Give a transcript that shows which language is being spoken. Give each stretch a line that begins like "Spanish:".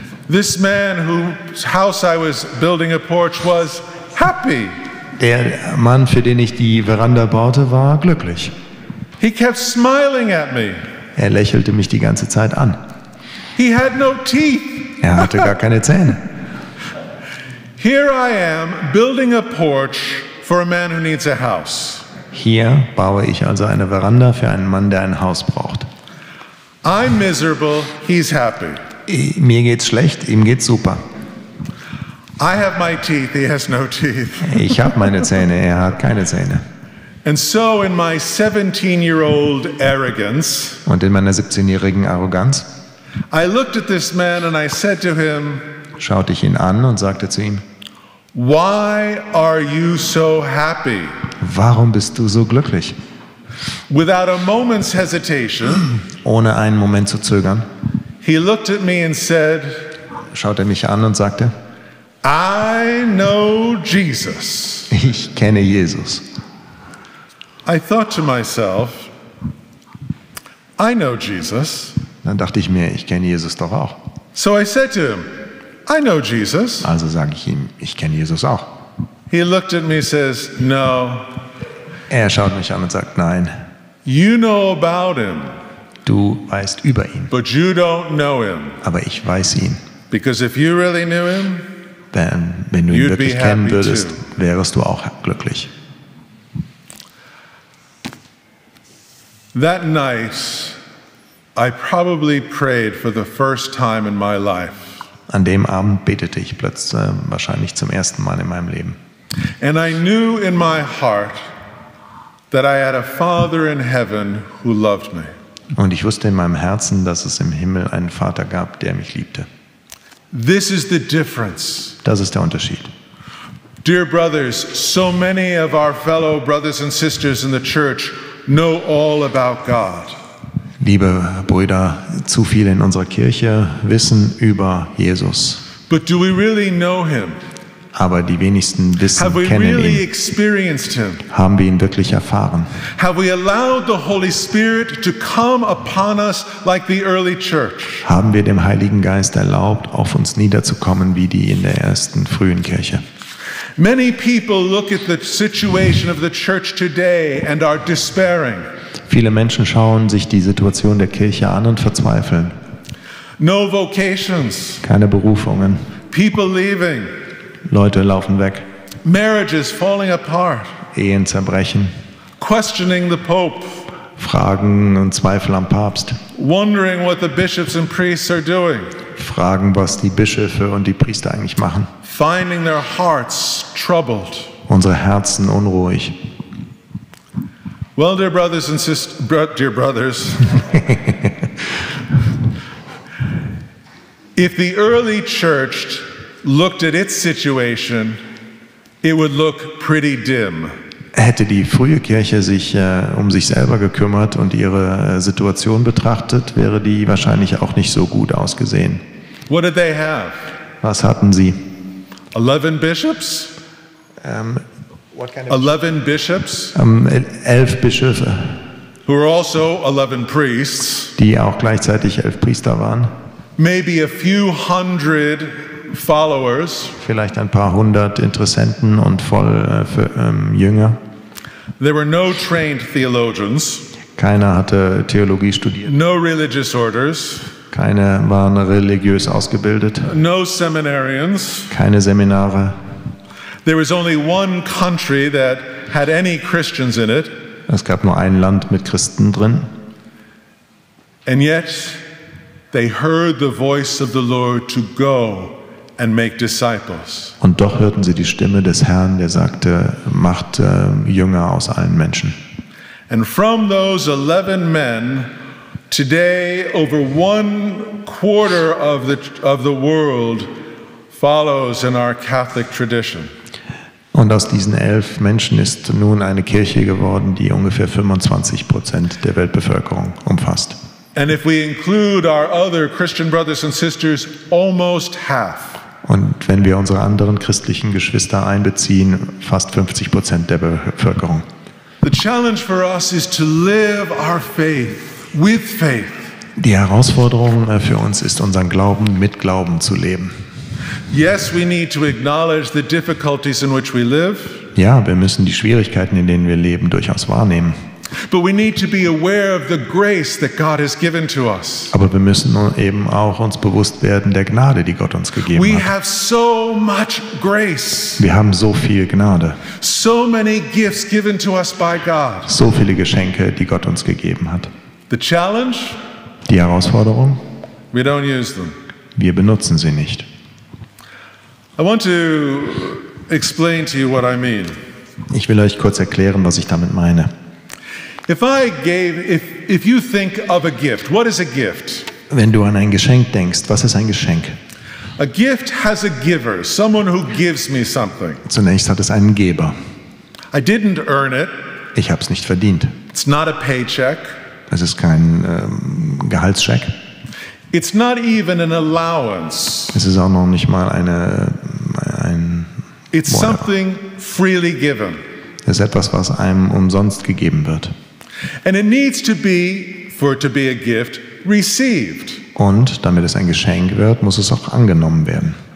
English: This man whose house I was building a porch was happy.
German: Der Mann, für den ich die Veranda baute, war glücklich.
English: He kept smiling at me.
German: Er lächelte mich die ganze Zeit an.
English: He had no teeth.
German: Er hatte gar keine Zähne.
English: Here I am building a porch for a man who needs a house.
German: Hier baue ich also eine Veranda für einen Mann, der ein Haus braucht.
English: I'm miserable, he's happy.
German: Mir geht's schlecht, ihm geht's super.
English: I have my teeth, he has no teeth.
German: Ich habe meine Zähne, er hat keine Zähne.
English: And so in my 17-year-old arrogance,
German: Und in meiner 17-jährigen Arroganz
English: I looked at this man and I said to him,
German: schaute ich ihn an und sagte zu ihm,
English: "Why are you so happy?"
German: warum bist du so glücklich?
English: Without a moment's hesitation,
German: Ohne einen Moment zu zögern,
English: he looked at me and said,
German: schaute er mich an und sagte,
English: "I know Jesus."
German: ich kenne Jesus.
English: I thought to myself, I know Jesus.
German: Dann dachte ich mir, ich kenne Jesus doch auch.
English: So I said to him, I know Jesus.
German: Also sage ich ihm, ich kenne Jesus auch.
English: He looked at me and says, no,
German: Er schaut mich an und sagt, nein,
English: you know about him,
German: du weißt über ihn,
English: but you don't know him.
German: aber ich weiß ihn.
English: Because if you really knew him,
German: Denn wenn du ihn
English: You'd
German: wirklich
English: be
German: kennen
English: happy
German: würdest,
English: too.
German: wärest du auch glücklich.
English: that night, I probably prayed for the first time in my life.
German: An dem Abend betete ich plötzlich wahrscheinlich zum ersten Mal in meinem Leben.
English: And I knew in my heart that I had a Father in heaven who loved me.
German: Und ich wusste in meinem Herzen, dass es im Himmel einen Vater gab, der mich liebte.
English: This is the difference.
German: Das ist der Unterschied.
English: Dear brothers, so many of our fellow brothers and sisters in the church know all about God.
German: Liebe Brüder, zu viele in unserer Kirche wissen über Jesus.
English: But do we really know him?
German: Aber die wenigsten
English: Have we
German: kennen
English: really
German: ihn.
English: experienced him?
German: Haben wir ihn wirklich erfahren?
English: Have we allowed the Holy Spirit to come upon us like the early church?
German: Haben wir dem Heiligen Geist erlaubt, auf uns niederzukommen wie die in der ersten frühen Kirche?
English: Many people look at the situation of the church today and are despairing.
German: Viele Menschen schauen sich die Situation der Kirche an und verzweifeln.
English: No vocations,
German: Keine Berufungen.
English: people leaving,
German: Leute laufen weg.
English: marriages falling apart,
German: Ehen zerbrechen.
English: questioning the Pope,
German: Fragen und Zweifel am Papst.
English: wondering what the bishops and priests are doing,
German: Fragen, was die Bischöfe und die Priester eigentlich machen.
English: finding their hearts troubled.
German: Unsere Herzen unruhig.
English: Well, dear brothers and sisters, dear brothers, if the early church looked at its situation, it would look pretty dim.
German: Hätte die frühe Kirche sich um sich selber gekümmert und ihre Situation betrachtet, wäre die wahrscheinlich auch nicht so gut ausgesehen.
English: What did they have?
German: Was hatten sie?
English: 11 bishops? 11 bishops,
German: 11 Bischöfe,
English: who were also 11 priests,
German: die auch gleichzeitig 11 Priester waren.
English: maybe a few hundred followers.
German: Vielleicht ein paar hundert Interessenten und Jünger.
English: There were no trained theologians,
German: Keiner hatte Theologie studiert.
English: no religious orders,
German: Keine waren religiös ausgebildet.
English: no seminarians.
German: Keine Seminare.
English: There was only one country that had any Christians in it,
German: Es gab nur ein Land mit Christen drin.
English: and yet they heard the voice of the Lord to go and make disciples.
German: Und doch hörten sie die Stimme des Herrn, der sagte, macht Jünger aus allen Menschen.
English: And from those 11 men, today over 1/4 of the world follows in our Catholic tradition.
German: Und aus diesen 11 Menschen ist nun eine Kirche geworden, die ungefähr 25% der Weltbevölkerung umfasst.
English: And if we include our other Christian brothers and sisters, almost half.
German: Und wenn wir unsere anderen christlichen Geschwister einbeziehen, fast 50% der Bevölkerung.
English: The challenge for us is to live our faith with faith.
German: Die Herausforderung für uns ist, unseren Glauben mit Glauben zu leben.
English: Yes, we need to acknowledge the difficulties in which we live,
German: Ja, wir müssen die Schwierigkeiten, in denen wir leben, durchaus wahrnehmen.
English: but we need to be aware of the grace that God has given to us.
German: Aber wir müssen eben auch uns bewusst werden der Gnade, die Gott uns gegeben
English: We
German: hat.
English: have so much grace,
German: Wir haben so viel Gnade,
English: so many gifts given to us by God.
German: so viele Geschenke, die Gott uns gegeben hat.
English: The challenge,
German: Die Herausforderung,
English: we don't use them.
German: wir benutzen sie nicht.
English: I want to explain to you what I mean.
German: Ich will euch kurz erklären, was ich damit meine.
English: If you think of a gift, what is a gift?
German: Wenn du an ein Geschenk denkst, was ist ein Geschenk?
English: A gift has a giver, someone who gives me something.
German: Zunächst hat es einen Geber.
English: I didn't earn it.
German: Ich habe es nicht verdient.
English: It's not a paycheck.
German: Es ist kein Gehaltscheck.
English: It's not even an allowance.
German: Es ist auch noch nicht mal ein
English: It's something freely given.
German: Es ist etwas, was einem umsonst gegeben wird.
English: And it needs to be, for it to be a gift, received.
German: Und damit es ein Geschenk wird, muss es auch angenommen werden.